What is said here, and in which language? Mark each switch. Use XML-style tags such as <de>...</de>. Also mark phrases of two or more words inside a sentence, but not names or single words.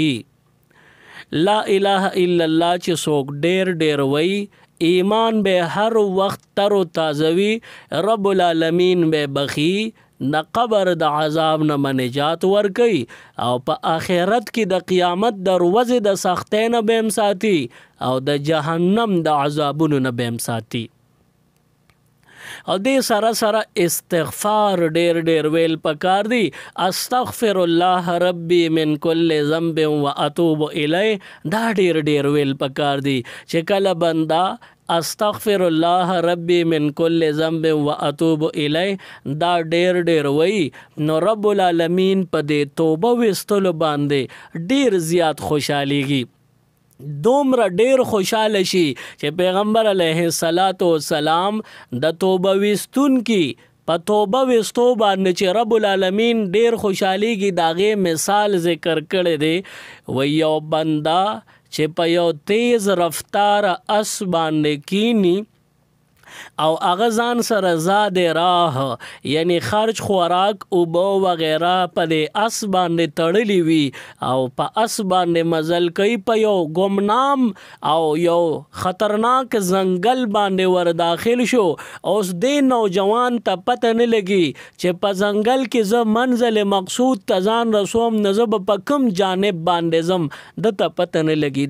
<ps>بخي</ps> <ar>لا اله الا الله</ar> <ps>چې څوک ډیر ډیر وی ایمان به هر وخت تر و تازوی رب العالمین به بخي د قبر د عذاب نه نجات ورکي او په آخرت کې د قیامت دروازه د سختۍ نه بهم ساتي او د جهنم د عذابونو نه بهم ساتي. او دې سره سره استغفار ډیر ډیر ویل پکار دی.</ps> <ar>استغفر الله ربي من كل ذنب واتوب الیه</ar> <ps>دا ډیر ډیر ویل پکار دی چې کله بندا</ps> <ar>استغفر الله ربي من كل ذنب واتوب الیه</ar> <ps>دا ډیر ډیر وی نو رب العالمین په دې توبه وستلو باندې ډیر زیات خوشاليږي. دومره ډیر خوشاله شي چې پیغمبر علیه السلام د توبه وستون کی په توبه وستو باندې چې رب العالمین ډیر خوشاليږي داغه مثال ذکر کړی دی. و یو بندا چې په یو تیز رفتار اس باندې کینی او هغه ځان سره زاد راه یعنی خرج خوراک او بو وغیرہ په دې اس باندې تړلی وي او په اس باندې مزل کوي په یو ګمنام او یو خطرناک ځنګل باندې ور داخل شو. اوس دې نوجوان ته پته نه لګي چې په ځنګل کې زه منزل مقصود ته ځان رسوم نه زه په کوم جانب باندې زم د ته پته نه لګي.</ps>